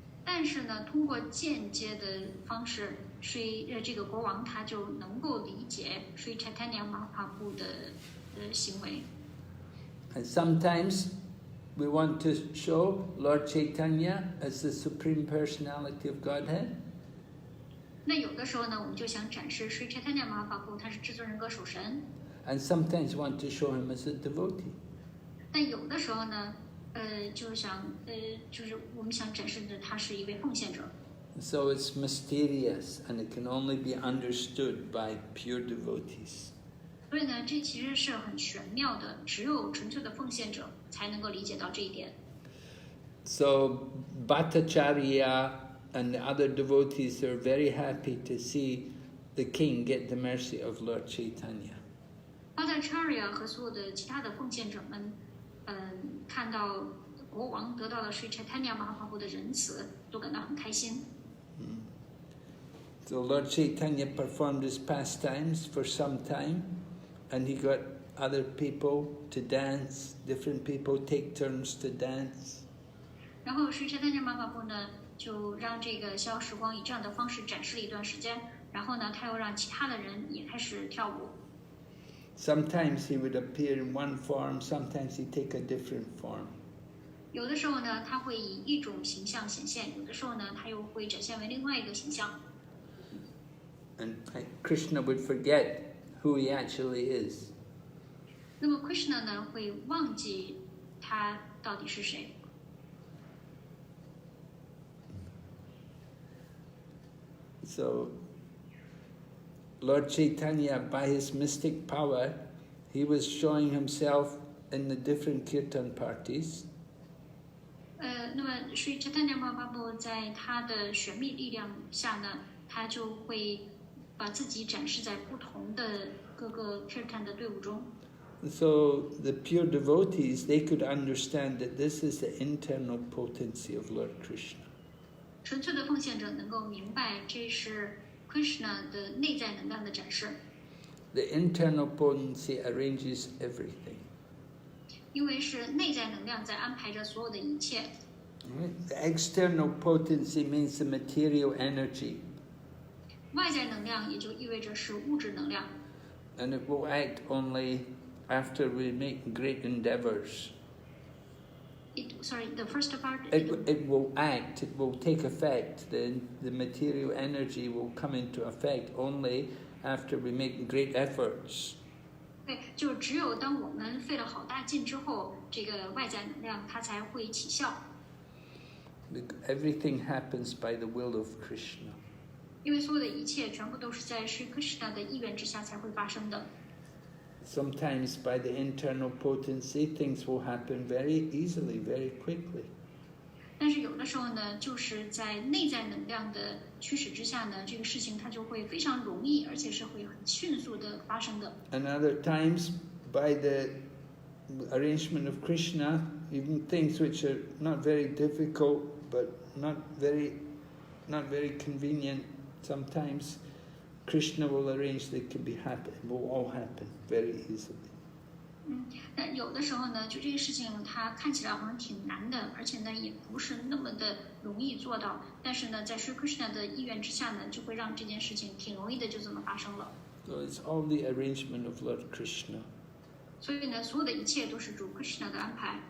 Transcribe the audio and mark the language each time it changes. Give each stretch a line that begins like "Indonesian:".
Chinese: 但是呢，通过间接的方式，这个国王他就能够理解Sri Chaitanya Mahaprabhu 的行为。
English: And sometimes we want to show Lord Chaitanya as the Supreme Personality of Godhead.
Chinese: 那有的时候呢，我们就想展示Sri Chaitanya Mahaprabhu他是至尊人格守神。
English: And sometimes want to show him as a devotee.
Chinese: 但有的时候呢，就是我们想展示的他是一位奉献者。
English: So it's mysterious and it can only be understood by pure devotees.
Chinese: 所以呢，这其实是很玄妙的，只有纯粹的奉献者才能够理解到这一点。
English: So Bhattacharya and the other devotees are very happy to see the king get the mercy of Lord Chaitanya.
Chinese: Bhattacharya 和所有的其他的奉献者们，看到国王得到了Sri Chaitanya Mahaprabhu 的仁慈，都感到很开心。
English: So Lord Chaitanya performed his pastimes for some time, and he got other people to dance. Different people take turns to dance.
Chinese: 然后Sri Chaitanya Mahaprabhu 呢，就让这个逍遥时光以这样的方式展示了一段时间。然后呢，他又让其他的人也开始跳舞。
English: Sometimes he would appear in one form, sometimes he'd take a different form.
Chinese: 有的时候呢，他会以一种形象显现；有的时候呢，他又会展现为另外一个形象。
English: And Krishna would forget who he actually is.
Chinese: 那么 Krishna 呢，会忘记他到底是谁。
English: So, Lord Chaitanya, by his mystic power, he was showing himself in the different kirtan parties.
Chinese: 那么Sri Chaitanya Mahaprabhu 在他的玄秘力量下呢，他就会把自己展示在不同的各个 kirtan 的队伍中。
English: So the pure devotees, they could understand that this is the internal potency of Lord Krishna.
Chinese: 纯粹的奉献者能够明白，这是 Krishna 的内在能量的展示。
English: The internal potency arranges everything.
Chinese: 因为是内在能量在安排着所有的一切。
English: The external potency means the material energy.
Chinese: 外在能量也就意味着是物质能量。
English: And it will act only after we make great endeavors. The first part. It will act, it will take effect. The material energy will come into effect only after we make great efforts.
Chinese: 对，就只有当我们费了好大劲之后，这个外在能量它才会起效。
English: Everything happens by the will of Krishna.
Chinese: 因为所有的一切全部都是在Sri Krishna 的意愿之下才会发生的。
English: Sometimes by the internal potency, things will happen very easily, very quickly.
Chinese: 但是有的时候呢，就是在内在能量的驱使之下呢，这个事情它就会非常容易，而且是会很迅速的发生的。
English: And other times, by the arrangement of Krishna, even things which are not very difficult, but not very convenient, sometimes Krishna will arrange that it can be happen. It will all happen very easily.
Chinese: 那有的时候呢，就这个事情它看起来好像挺难的，而且呢也不是那么的容易做到。但是呢，在Sri Krishna 的意愿之下呢，就会让这件事情挺容易的就这么发生了。
English: So it's all the arrangement of Lord Krishna.
Chinese: 所以呢，所有的一切都是主 Krishna 的安排。